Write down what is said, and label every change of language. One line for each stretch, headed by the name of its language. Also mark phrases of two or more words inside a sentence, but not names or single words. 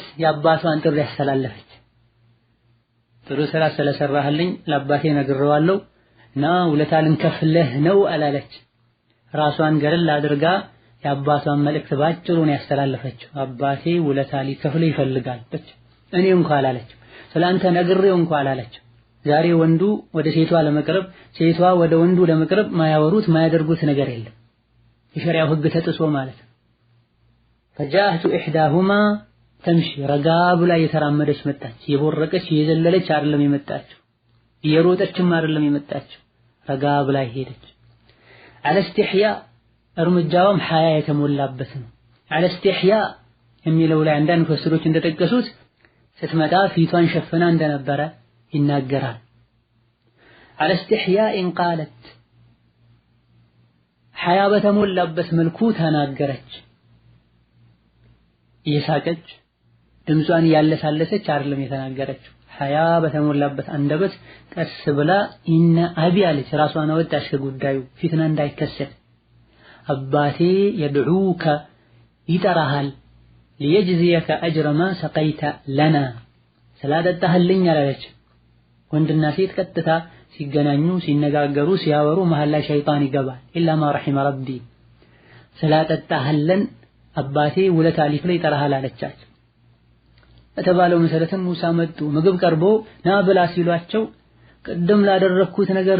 Amharic: የአባቷን ጥሪ ያስተላለፈች። ጥሩ ስራ ስለሰራህልኝ ለአባቴ ነግሬዋለሁ እና ውለታ ልንከፍልህ ነው አላለች። ራሷን ገለል አድርጋ የአባቷን መልእክት ባጭሩ ነው ያስተላለፈችው። አባቴ ውለታ ሊከፍል ይፈልጋል ብቻ። እኔ እንኳን አላለች፣ ስላንተ ነግሬው እንኳን አላለች። ዛሬ ወንዱ ወደ ሴቷ ለመቅረብ ሴቷ ወደ ወንዱ ለመቅረብ ማያወሩት ማያደርጉት ነገር የለም። የሸሪዓው ህግ ተጥሶ ማለት ነው።
Arabic: فجاءت إحداهما تمشي
Amharic: ረጋ ብላ የተራመደች መጣች። የቦረቀች የዘለለች አይደለም የመጣችው፣ የሮጠችም አይደለም የመጣችው፣ ረጋ ብላ ሄደች።
Arabic: على استحياء
Amharic: እርምጃውም ሐያ የተሞላበት ነው።
Arabic: على استحياء
Amharic: የሚለው ላይ አንዳንድ ፈስሮች እንደጠቀሱት ስትመጣ ፊቷን ሸፍና እንደነበረ ይናገራል።
Arabic: على استحياء قالت
Amharic: ሐያ በተሞላበት መልኩ ተናገረች። እየሳቀች ድምጿን ያለሳለሰች አይደለም የተናገረችው። ሐያ በተሞላበት አንደበት ቀስ ብላ
Arabic: إن أبي
Amharic: አለች። ራሷን አወጣች ከጉዳዩ ፊትና እንዳይከሰት። አባቴ
Arabic: يدعوك
Amharic: ይጠራሃል
Arabic: ليجزيك أجر ما سقيت لنا
Amharic: ስላጠጣህልኝ አላለች። ወንድና ሴት ቀጥታ ሲገናኙ ሲነጋገሩ ሲያወሩ መሃል ላይ ሸይጣን ይገባል።
Arabic: إلا ما رحم ربي
Amharic: ስላጠጣህልን አባቴ ውለታ ሊክፈል ይጠራሃል አለቻቸው። በተባለው መሰረትም ሙሳ መጡ። ምግብ ቀርቦ ና ብላ ሲሏቸው ቅድም ላደረኩት ነገር